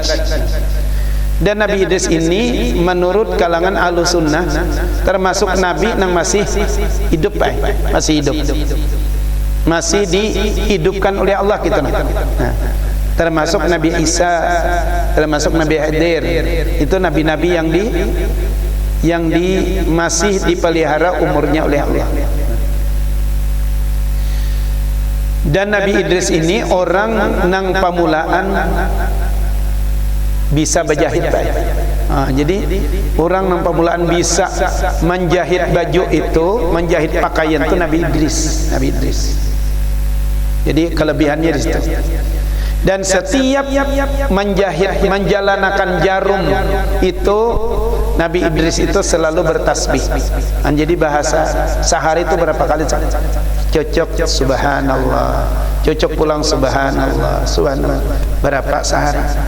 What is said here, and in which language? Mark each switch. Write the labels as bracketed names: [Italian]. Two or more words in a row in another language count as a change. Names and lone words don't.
[Indonesian] Dan Nabi Idris ini menurut kalangan Ahlussunnah termasuk Nabi yang masih hidup, masih hidup, masih dihidupkan oleh Allah gitu. Termasuk Nabi Isa, termasuk Nabi Khidir, itu nabi-nabi yang masih dipelihara umurnya oleh Allah. [Banjar] Dan Nabi Idris ini orang nang pamulaan bisa berjahit baik. Jadi orang nang pamulaan bisa menjahit baju itu, menjahit pakaian itu Nabi Idris. [Indonesian] Jadi kelebihannya di situ. Dan setiap menjahit, menjalankan jarum itu Nabi Idris itu selalu bertasbih. [Banjar] Jadi bahasa sehari itu berapa kali? Cocok subhanallah, cocok pulang subhanallah, berapa sehari.